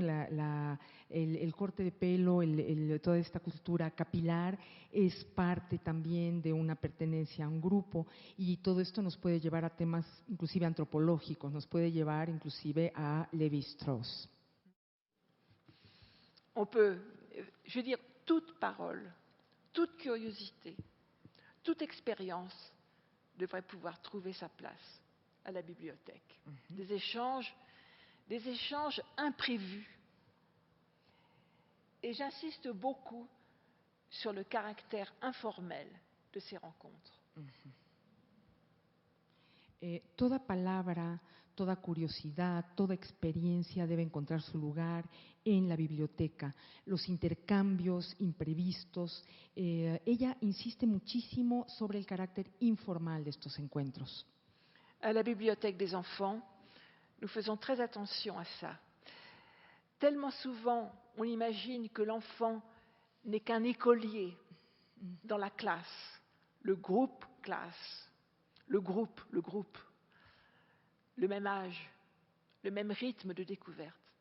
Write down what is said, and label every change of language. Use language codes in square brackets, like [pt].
[es] El corte de pelo, toda esta cultura capilar es parte también de una pertenencia a un grupo, y todo esto nos puede llevar a temas inclusive antropológicos, nos puede llevar inclusive a Lévi-Strauss. [fr] On peut, je veux dire, toute parole, toute curiosité, toute expérience devrait pouvoir trouver sa place à la bibliothèque. Des échanges imprévus. Et j'insiste beaucoup sur le caractère informel de ces rencontres. [es] Toda palabra, toda curiosidad, toda experiencia debe encontrar su lugar en la biblioteca. Los intercambios imprevistos. Ella insiste muchísimo sobre el carácter informal de estos encuentros. [fr] À la bibliothèque des enfants, nous faisons très attention à ça. Tellement souvent, on imagine que l'enfant n'est qu'un écolier dans la classe, le groupe classe, le groupe, le même âge, le même rythme de découverte.